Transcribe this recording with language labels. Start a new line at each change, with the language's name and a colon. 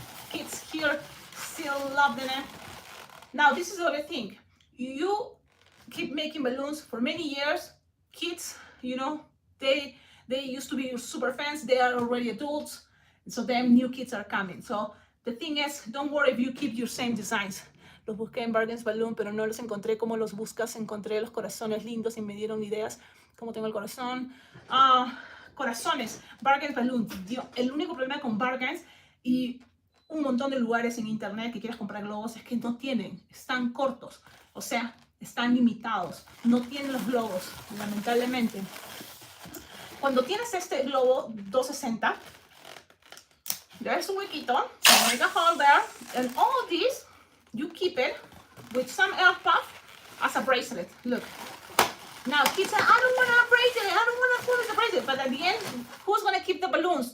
English: Kids here still love them. Now this is the other thing. You keep making balloons for many years. Kids, you know, they used to be super fans. They are already adults. So then new kids are coming. So the thing is, don't worry if you keep your same designs.
Spanish: Los busqué en Bargains Balloon, pero no los encontré como los buscas. Encontré los corazones lindos y me dieron ideas. Como tengo el corazón. Corazones, Bargains Balloon. El único problema con Bargains y un montón de lugares en internet que quieras comprar globos es que no tienen, están cortos. O sea, están limitados. No tienen los globos, lamentablemente. Cuando tienes este globo 260,
English: there's a huequito, so make a hole there, and all of these, you keep it with some air puff as a bracelet. Look. Now, kids say, I don't want a bracelet, I don't want to put it as a bracelet. But at the end, who's going to keep the balloons?